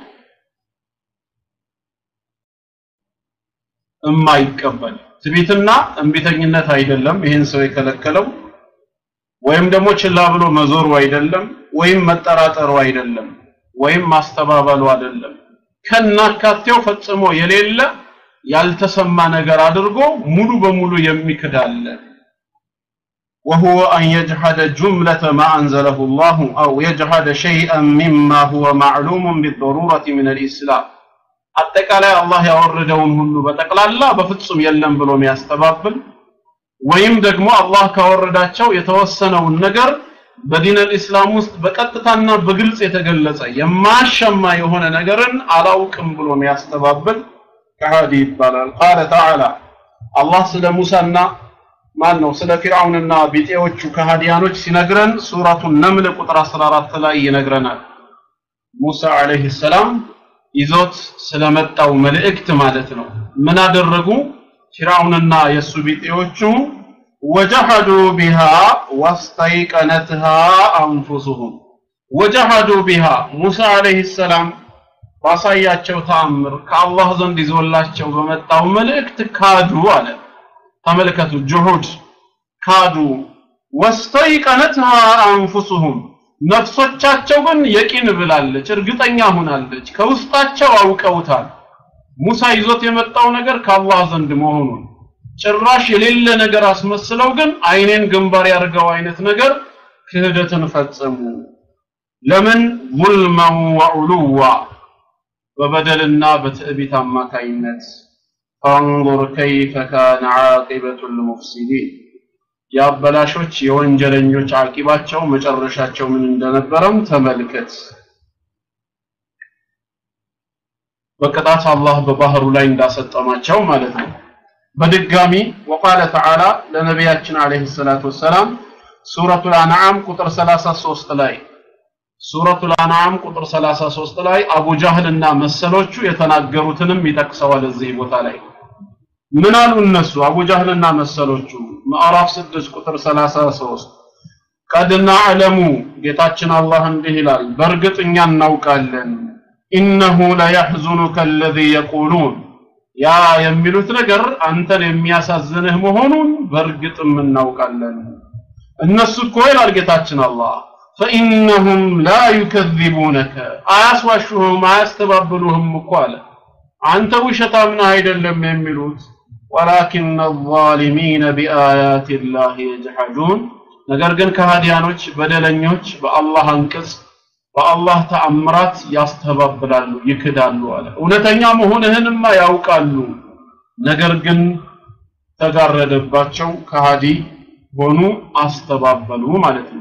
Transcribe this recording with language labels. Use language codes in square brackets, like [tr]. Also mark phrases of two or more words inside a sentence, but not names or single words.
[am] እማይቀበል ትቢትና እንቢተኝነት አይደለም ይሄን ሰው የከለከለው ወይም ደግሞ ችላ ብሎ መዞሩ አይደለም ወይም መጠራጠሩ አይደለም ወይም ማስተባበሉ አይደለም ከናካቴው ፈጽሞ የሌለ ያልተሰማ ነገር አድርጎ ሙሉ በሙሉ የሚክዳለ [ar] وهو أن يجحد جملة ما أنزله الله أو يجحد شيئا مما هو معلوم بالضرورة من الإسلام [am] አጠቃላይ አላህ ያወረደውን ሁሉ በጠቅላላ በፍጹም የለም ብሎ የሚያስተባብል ወይም ደግሞ አላህ ካወረዳቸው የተወሰነውን ነገር በዲን الاسلام ውስጥ በቀጥታና በግልጽ የተገለጸ የማሸማ የሆነ ነገርን አላውቅም ብሎ የሚያስተባብል ከሃዲ ይባላል [ar] قال تعالى [am] አላህ ስለ ሙሳና ማን ነው ስለ ፊርዓውንና ቢጤዎቹ ከሃዲያኖች ሲነግረን ሱረቱ ነምል ቁጥር 14 ላይ ይነግረናል ሙሳ [ar] عليه السلام [am] ይዞት ስለመጣው መልእክት ማለት ነው ምን አደረጉ ፊርዓውንና የሱ ቢጤዎቹ [ar] وجحدوا بها واستيقنتها انفسهم وجحدوا بها موسى عليه السلام [am] ባሳያቸው ተአምር ከአላህ ዘንድ ይዞላቸው በመጣው መልእክት ካዱ አለ ተመልከቱ ጁሁድ ካዱ [ar] واستيقنتها انفسهم [am] ነፍሶቻቸው ግን የቂን ብላለች እርግጠኛ ሆናለች ከውስጣቸው አውቀውታል ሙሳ ይዞት የመጣው ነገር ከአላህ ዘንድ መሆኑን ጭራሽ የሌለ ነገር አስመስለው ግን አይኔን ግንባር ያርገው አይነት ነገር ክህደትን ፈጸሙ ለምን [ar] ظلما وعلوا [am] በበደልና በትዕቢት አማካይነት [ar] فانظر كيف كان عاقبة المفسدين [am] ያበላሾች የወንጀለኞች አቂባቸው መጨረሻቸው ምን እንደነበረም ተመልከት በቀጣት አላህ በባህሩ ላይ እንዳሰጠማቸው ማለት ነው በድጋሚ [ar] وقال تعالى [am] ለነብያችን [ar] عليه الصلاة والسلام [am] ሱረቱል አንዓም ቁጥር 33 ላይ ሱረቱል አንዓም ቁጥር 33 ላይ አቡ ጃህልና መሰሎቹ የተናገሩትንም ይጠቅሰዋል እዚህ ቦታ ላይ ምን አሉ እነሱ አቡ ጃህልና መሰሎቹ ማዕራፍ 6 ቁጥር 33 [ar] قد نعلم [am] ጌታችን አላህ እንዲህ ይላል በርግጥኛ እናውቃለን [ar] انه لا يحزنك الذي يقولون [am] ያ የሚሉት ነገር አንተን የሚያሳዝንህ መሆኑን በርግጥም እናውቃለን እነሱ እኮ ይላል ጌታችን አላህ [ar] فانهم لا يكذبونك [am] አያስዋሹህም አያስተባብሉህም እኮ አለ አንተ ውሸታም ነህ አይደለም የሚሉት [ar] ولكن الظالمين بآيات الله يجحدون [am] ነገር ግን ከሃዲያኖች በደለኞች በአላህ አንቀጽ በአላህ ተአምራት ያስተባብላሉ ይክዳሉ አለ እውነተኛ መሆንህንማ ያውቃሉ ነገር ግን ተጋረደባቸው ከሃዲ ሆኑ አስተባበሉ ማለት ነው